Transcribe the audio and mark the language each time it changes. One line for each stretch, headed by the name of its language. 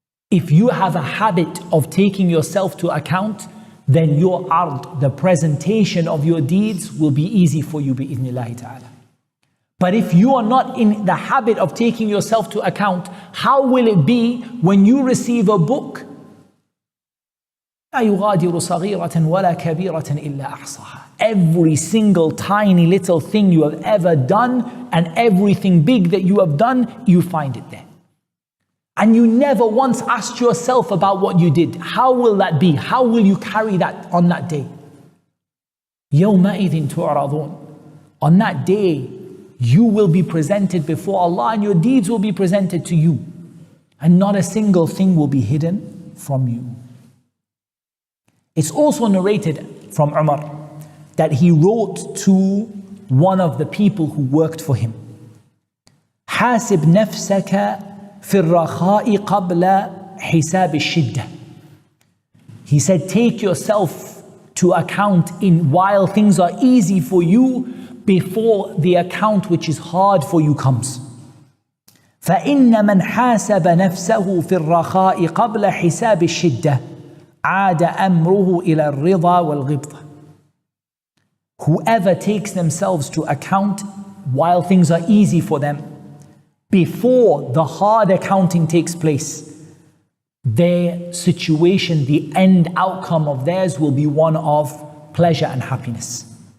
English: If you have a habit of taking yourself to account, then your ard, the presentation of your deeds, will be easy for you bi'idhnillahi ta'ala. But if you are not in the habit of taking yourself to account, how will it be when you receive a book?
Arabic: لا يغادر صغيرة ولا كبيرة إلا أحصاها.
English: Every single tiny little thing you have ever done and everything big that you have done, you find it there. And you never once asked yourself about what you did. How will that be? How will you carry that on that day?
Arabic: يومئذ تعرضون.
English: On that day, you will be presented before Allah and your deeds will be presented to you. And not a single thing will be hidden from you. It's also narrated from Umar that he wrote to one of the people who worked for him,
Arabic: حاسب نفسك في الرخاء قبل حساب الشدة.
English: He said, take yourself to account in while things are easy for you, before the account which is hard for you comes.
Arabic: فإن من حاسب نفسه في الرخاء قبل حساب الشدة عاد أمره إلى الرضا والغبطة.
English: Whoever takes themselves to account while things are easy for them, before the hard accounting takes place, their situation, the end outcome of theirs will be one of pleasure and happiness.